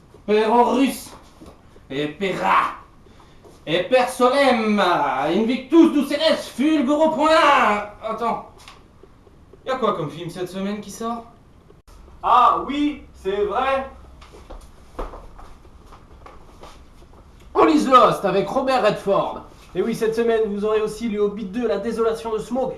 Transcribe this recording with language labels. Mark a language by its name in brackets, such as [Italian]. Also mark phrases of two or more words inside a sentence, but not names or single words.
[Latin] Perorus, et Pera, et Per Solem, Invictus Duceres, Fulguro Point. [French] Attends, y'a quoi comme film cette semaine qui sort? Ah oui, c'est vrai. On lise Lost avec Robert Redford. Et oui, cette semaine, vous aurez aussi le Hobbit 2, la désolation de Smaug.